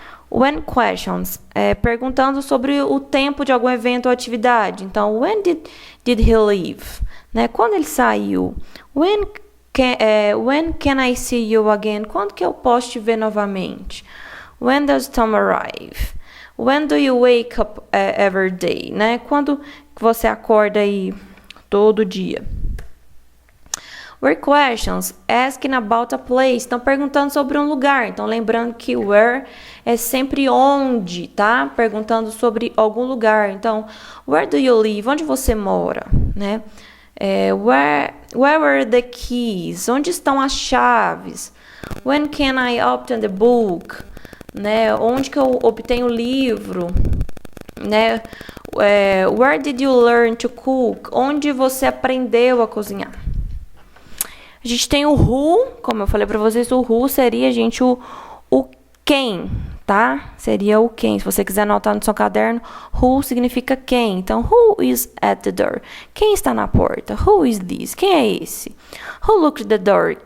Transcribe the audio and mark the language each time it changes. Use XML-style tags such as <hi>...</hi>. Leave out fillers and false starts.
<pt>When questions, perguntando sobre o tempo de algum evento ou atividade. Então,</pt> <en>when did he leave?</en> <pt>Né? Quando ele saiu?</pt> <en>When can I see you again?</en> <pt>Quando que eu posso te ver novamente?</pt> <en>When does Tom arrive? When do you wake up every day? Né?</en> <pt>Quando você acorda aí todo dia?</pt> <en>Where questions, asking about a place.</en> <pt>Estão perguntando sobre um lugar. Então, lembrando que where é sempre onde, tá? Perguntando sobre algum lugar. Então,</pt> <en>where do you live?</en> <pt>Onde você mora, né?</pt> <en>Where were the keys?</en> <pt>Onde estão as chaves?</pt> <en>When can I obtain the book? Né?</en> <pt>Onde que eu obtenho o livro? Né?</pt> <en>Where did you learn to cook?</en> <pt>Onde você aprendeu a cozinhar? A gente tem o who, como eu falei para vocês, o who seria, gente, o quem, tá? Seria o quem. Se você quiser anotar no seu caderno, who significa quem.</pt> <en>Então, who is at the door?</en> <pt>Quem está na porta?</pt> <en>Who is this?</en> <pt>Quem é esse?</pt> <en>Who locked the door?</en>